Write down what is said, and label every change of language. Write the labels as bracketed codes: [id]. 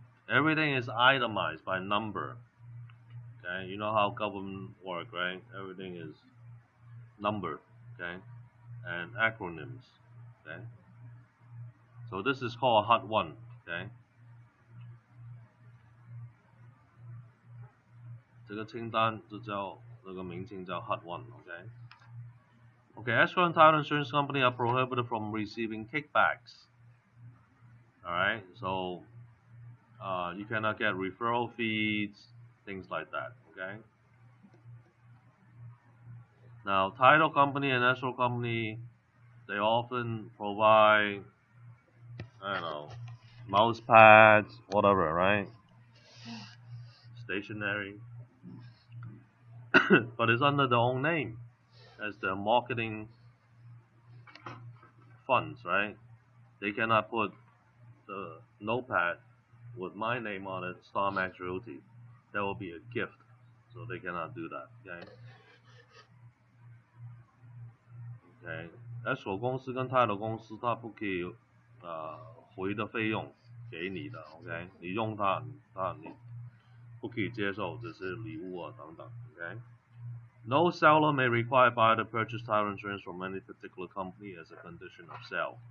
[en] Everything is itemized by number, okay? You know how government work, right? Everything is number, okay? And acronyms, okay? So this is called HUD 1, okay? [zh] 这个清单就叫那个名称叫 HUD 1, okay? [en] Okay, escrow and title insurance company are prohibited from receiving kickbacks. All right, so you cannot get referral fees, things like that. Okay. Now, title company and escrow company, they often provide, I don't know, mouse pads, whatever, right? Stationery, but it's under their own name as their marketing funds, right? They cannot put the notepad with my name on it, Star Max Realty. That will be a gift, so they cannot do that. Okay. Okay. [zh] escrow 公司跟 title 公司，它不可以回的费用给你的 ，OK？你用它，你不可以接受这些礼物啊等等 ，OK？ [en] No seller may require buyer to purchase title insurance from any particular company as a condition of sale.